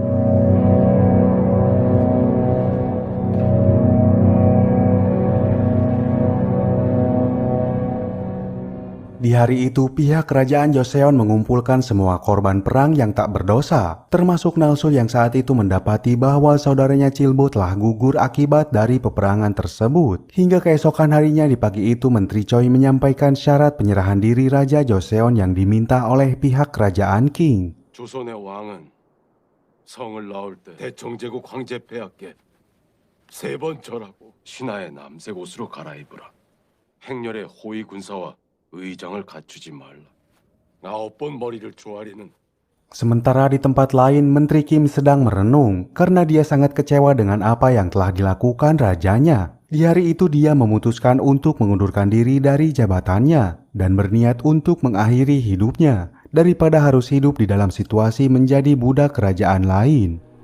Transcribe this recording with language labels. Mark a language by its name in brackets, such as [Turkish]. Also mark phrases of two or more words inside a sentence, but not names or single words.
[Indonesian] Di hari itu, pihak kerajaan Joseon mengumpulkan semua korban perang yang tak berdosa, termasuk Nalso yang saat itu mendapati bahwa saudaranya Chilbo telah gugur akibat dari peperangan tersebut. Hingga keesokan harinya di pagi itu, Menteri Choi menyampaikan syarat penyerahan diri Raja Joseon yang diminta oleh pihak kerajaan King. [Korean] 조선의 왕은 성을 낳을 때 대청제국 황제 폐하께 3번 절하고 신하의 남색 옷으로 갈아입으라. 행렬의 호위 군사와 의장을 갖추지 말라. 9번 머리를 조아리는. [Indonesian] Sementara di tempat lain, Menteri Kim sedang merenung karena dia sangat kecewa dengan apa yang telah dilakukan rajanya. Di hari itu dia memutuskan untuk mengundurkan diri dari jabatannya dan berniat untuk mengakhiri hidupnya daripada harus hidup di dalam situasi menjadi budak kerajaan lain.